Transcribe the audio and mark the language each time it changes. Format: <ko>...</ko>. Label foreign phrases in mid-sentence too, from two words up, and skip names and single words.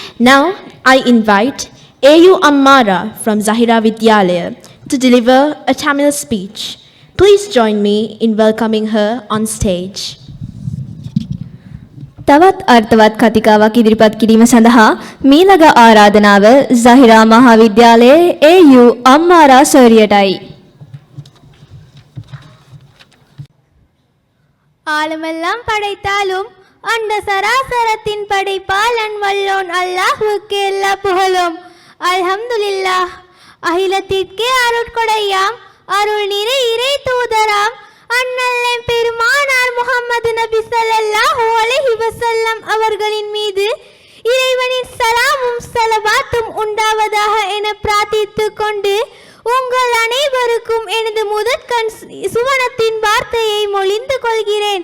<en>Now, I invite A.U. Ammara from Zahira Vidyalaya to deliver a Tamil speech. Please join me in welcoming her on stage.</en> <si>තවත් අර්ථවත් කතිකාවක් ඉදිරිපත් කිරීම සඳහා මීළඟ ආරාධනාව Zahira මහාවිද්‍යාලයේ A.U. අම්මාරා සර්යටයි.</si> <ta>ஆலமெல்லாம் படைத்தாலும் அந்த சராசரத்தின் படைப்பாளன் வல்லோன் அல்லாஹ்வுக்கு எல்லா புகழும். அல்ஹம்துலில்லாஹ். அகிலத்திற்கே அருட்கொடையாம் அருள் நிறை இறை தூதராம் அண்ணல்லே பெருமானார் முஹம்மது நபி</ta> <ar>صلى الله عليه وسلم</ar> <ta>அவர்களின் மீது இறைவனின் சலாமும் ஸலவாத்தும் உண்டாவதாக என பிரார்த்தித்துக் கொண்டு உங்கள் அனைவருக்கும் எனது முதற்கண் சுவனத்தின் வார்த்தையை மொழிந்து கொள்கிறேன்.</ta>